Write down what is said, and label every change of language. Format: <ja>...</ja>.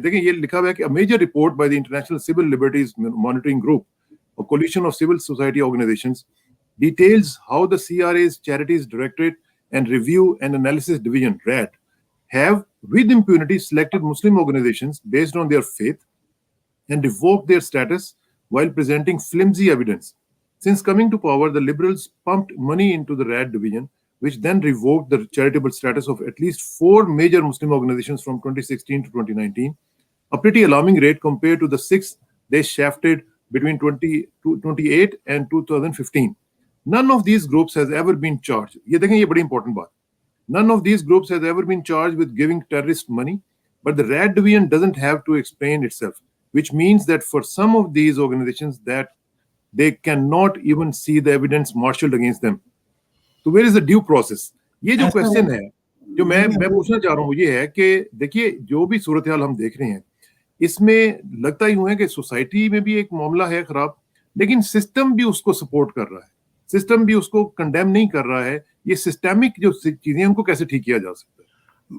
<ur>دیکھیں یہ لکھا ہوا ہے کہ</ur> <en>Major report by the international civil liberties monitoring group اور coalition of civil society organisations details how the CRA's charities directorate and review and analysis division RAT have with impunity selected Muslim organizations based on their faith and revoked their status while presenting flimsy evidence. Since coming to power, the Liberals pumped money into the RAT division, which then revoked the charitable status of at least 4 major Muslim organizations from 2016 to 2019, a pretty alarming rate compared to the 6 they shafted between 2028 and 2015. None of these groups has ever been charged.</en> <ur>یہ دیکھیں یہ بڑی important بات.</ur> <en>None of these groups has ever been charged with giving terrorist money, but the RAT division doesn't have to explain itself, which means that for some of these organizations that they cannot even see the evidence marshaled against them. So where is the due process?</en> <ur>یہ جو question ہے جو میں پوچھنا چاہ رہا ہوں یہ ہے کہ دیکھیے جو بھی صورتحال ہم دیکھ رہے ہیں اس میں لگتا ہی ہے کہ سوسائٹی میں بھی ایک معاملہ ہے خراب, لیکن سسٹم بھی اس کو سپورٹ کر رہا ہے, سسٹم بھی اس کو کنڈیم نہیں کر رہا ہے. یہ سسٹمک جو چیزیں ہیں ان کو کیسے ٹھیک کیا جا سکتا ہے؟</ur>